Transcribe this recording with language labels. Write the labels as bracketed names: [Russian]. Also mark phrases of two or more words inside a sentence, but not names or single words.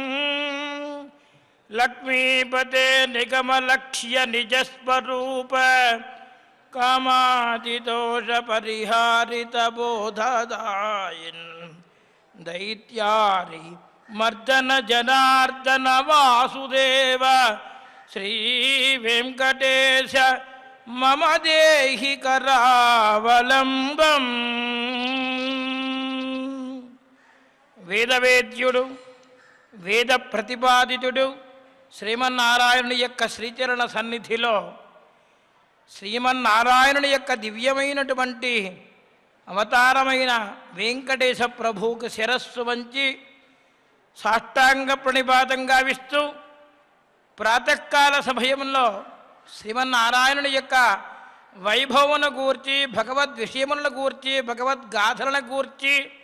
[Sanskrit] लक्ष्मीपते निगमलक्ष्य निजस्वरूप कामादिदोष परिहारित बोधदायिन् दैत्यारि मर्दन जनार्दन वासुदेव श्री वेंकटेश मम देहि करावलंबम्। [Telugu] వేదవేద్యుడు వేద ప్రతిపాదితుడు శ్రీమన్నారాయణుని యొక్క శ్రీచరణ సన్నిధిలో శ్రీమన్నారాయణుని యొక్క దివ్యమైనటువంటి అవతారమైన వెంకటేశ ప్రభువుకు శిరస్సు వంచి సాష్టాంగ ప్రణిపాతం గావిస్తూ ప్రాతకాల సమయంలో శ్రీమన్నారాయణుని యొక్క వైభవమును గూర్చి భగవద్ విషయములను గూర్చి భగవద్గాథలను గూర్చి